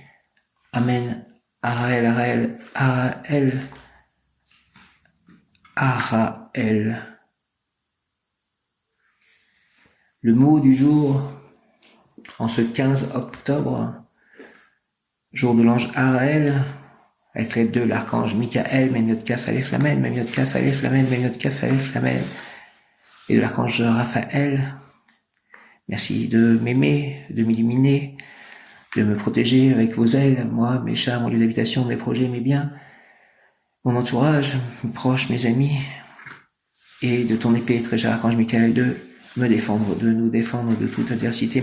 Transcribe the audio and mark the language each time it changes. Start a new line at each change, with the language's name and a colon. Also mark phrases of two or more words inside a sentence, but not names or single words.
French: Amen. Araël. Le mot du jour, en ce 15 octobre, jour de l'ange Araël, avec l'aide de l'archange Michael,
Hebrew: מם כף אלף למד, מם כף אלף למד, מם כף אלף למד,
French: et de l'archange Raphaël. Merci de m'aimer, de m'illuminer, de me protéger avec vos ailes, moi, mes chats, mon lieu d'habitation, mes projets, mes biens, mon entourage, mes proches, mes amis, et de ton épée, très cher archange Michael, de me défendre, de nous défendre de toute adversité.